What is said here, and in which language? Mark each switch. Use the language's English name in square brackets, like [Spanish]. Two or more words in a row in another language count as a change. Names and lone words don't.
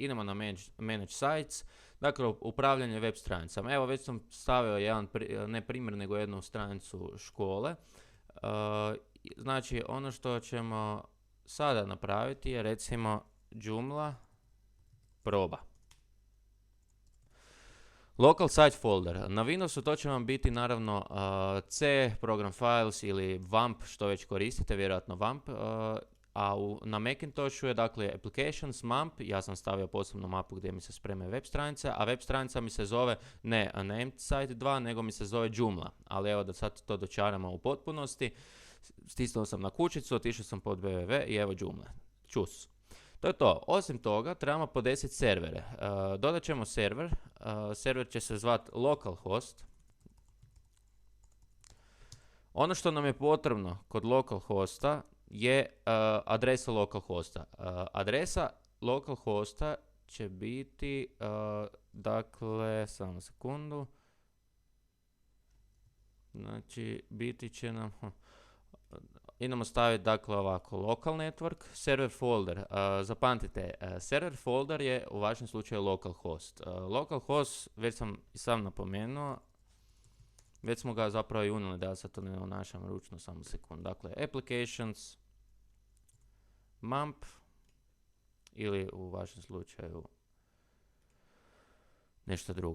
[Croatian] Idemo na [English] Manage Sites, [Croatian] dakle upravljanje web stranicama. Evo, već sam stavio jedan, ne primjer, nego jednu stranicu škole. Znači, ono što ćemo sada napraviti je recimo Joomla proba. [English] Local site folder. [Croatian] Na Windowsu to će vam biti naravno C, program files ili WAMP, što već koristite, vjerojatno WAMP. Na Macintoshu je dakle applications, MAMP, ja sam stavio posebnu mapu gdje mi se spreme web stranica, a web stranica mi se zove ne [English] named site 2, [Croatian] nego mi se zove Joomla. Ali evo da sad to dočaramo u potpunosti. Stisnuo sam na kućicu, otišao sam pod www i evo Joomla. Čus. To je to. Osim toga, trebamo podesiti servere. Dodat ćemo server. Server će se zvati localhost. Ono što nam je potrebno kod localhosta je adresa localhosta. Adresa localhosta će biti, dakle, samo sekundu. Znači, biti će nam... Idemo staviti dakle ovako, [English] local network, server folder. [Croatian] Zapamtite, [English] server folder [Croatian] je u vašem slučaju localhost. Localhost, već sam i sam napomenuo, već smo ga zapravo i unijeli, da ja sad to ne unašam ručno, samo sekund. Dakle, applications, MAMP, ili u vašem slučaju nešto drugo.